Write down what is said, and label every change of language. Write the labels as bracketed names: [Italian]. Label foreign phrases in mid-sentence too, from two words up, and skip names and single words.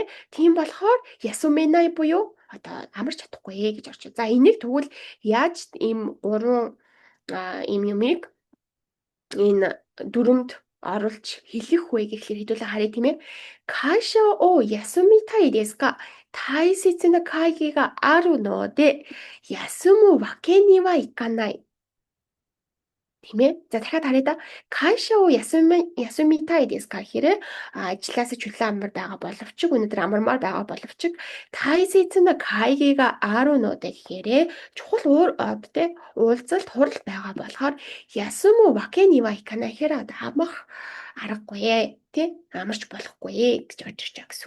[Mongolian] Тийм болохоор ясуменай буюу одоо амарч чадахгүй гэж орчих. За энийг тэгвэл яаж ийм гурван ийм юмыг энэ дүрмд оруулж хэлэх вэ гэхлээр хэдүүлээ харъя тийм ээ. [Japanese] 会社を休みたいですか? 大切な会議があるので休むわけにはいかない. [Mongolian] Тийм ээ. За дахиад харъя да. [Japanese] 会社を休みたいですか [Mongolian] гэхээр ажилласаа чөлөө амар байгаа боловч өнөөдөр амармаар байгаа боловч [Japanese] 大切な会議があるので [Mongolian] гэхээр чухал уулзалт хурал байгаа болохоор [Japanese] 休むわけにはいかな [Mongolian] гэхээр амах аргагүй тий амарч болохгүй гэж бодож байгаа гэсэн үг.